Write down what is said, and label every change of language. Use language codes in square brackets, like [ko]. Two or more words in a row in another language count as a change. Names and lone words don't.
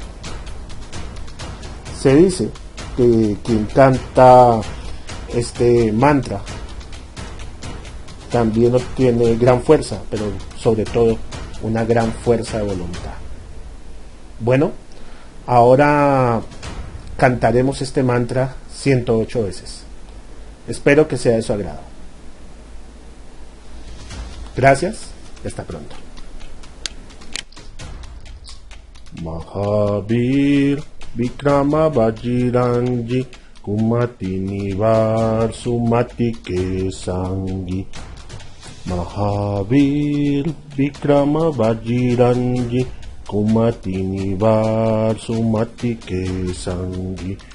[es] Se dice que quien canta este mantra también obtiene gran fuerza, pero sobre todo una gran fuerza de voluntad. Bueno, ahora cantaremos este mantra 108 veces. Espero que sea de su agrado. Gracias y hasta pronto. [awa] महावीर विक्रम बजरंगी कुमति निवार सुमति के संगी. महावीर विक्रम बजरंगी कुमति निवार सुमति के संगी.